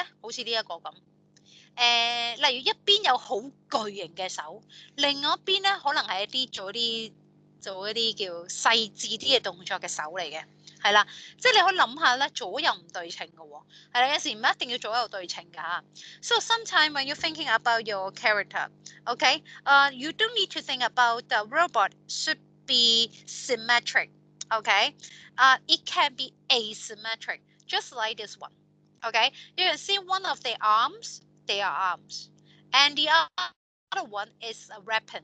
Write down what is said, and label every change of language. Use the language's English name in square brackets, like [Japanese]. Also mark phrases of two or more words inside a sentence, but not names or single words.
[Cantonese] 好似呢一個咁。例如一邊有好巨型嘅手，另外一邊咧可能係一啲做一啲叫細緻啲嘅動作嘅手嚟嘅，係啦，即係你可以諗下咧，左右唔對稱嘅喎，係啦，有時唔一定要左右對稱㗎嚇。 [English] So sometimes when you're thinking about your character, okay, you don't need to think about the robot should be symmetric, okay, it can be asymmetric, just like this one, okay. You can see one of the arms. They are arms, and the other one is a weapon.